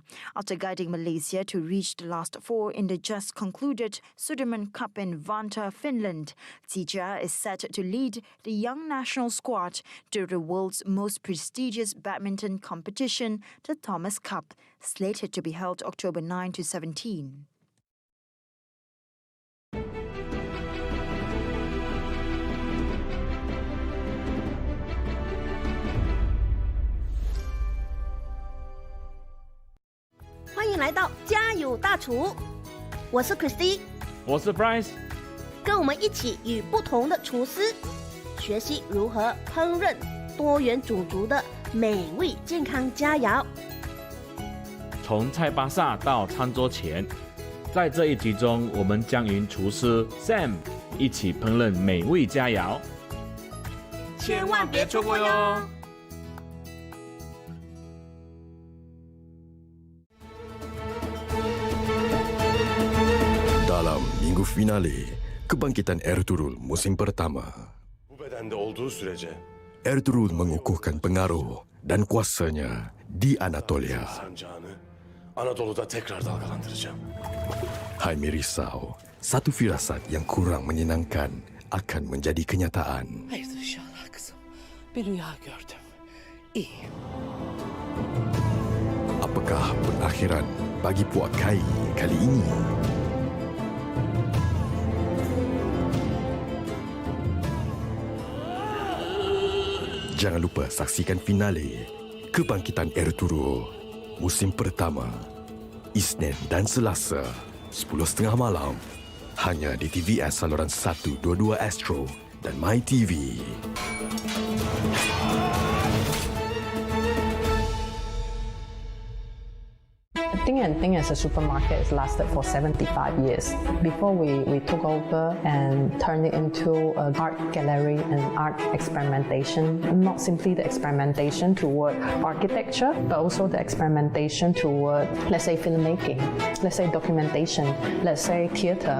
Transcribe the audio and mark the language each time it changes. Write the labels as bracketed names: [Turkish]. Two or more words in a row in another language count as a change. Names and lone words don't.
[English] After guiding Malaysia to reach the last 4 in the just concluded Sudirman Cup in Vantaa, Finland, Zijia is set to lead the young national squad to the world's most prestigious badminton competition, the Thomas Cup, slated to be held October 9 to 17. [Chinese] 欢迎来到家有大厨，我是 Christy，我是 Bryce，跟我们一起与不同的厨师学习如何烹饪多元种族的美味健康佳肴。从菜巴萨到餐桌前，在这一集中，我们将与厨师 Sam 一起烹饪美味佳肴，千万别错过哟！ [Malay] Dalam minggu finale, kebangkitan Ertuğrul musim pertama. [Turkish] Bu bedende olduğu sürece [Malay] Ertuğrul mengukuhkan pengaruh dan kuasanya di Anatolia. [Turkish] sancağını Anadolu'da tekrar dalgalandıracağım. [Malay] Haimi risau, satu firasat yang kurang menyenangkan akan menjadi kenyataan. [Turkish] Hayırdır inşallah kızım. Bir rüya gördüm. İyi. [Malay] Apakah pengakhiran bagi Puak Kai kali ini? Jangan lupa saksikan finale Kebangkitan Ertuğrul musim pertama Isnin dan Selasa 10.30 malam hanya di TVS saluran 122 Astro dan MyTV. [English] Ting as a supermarket has lasted for 75 years. Before we took over and turned it into an art gallery and art experimentation, not simply the experimentation toward architecture, but also the experimentation toward, let's say, filmmaking, let's say documentation, let's say theater.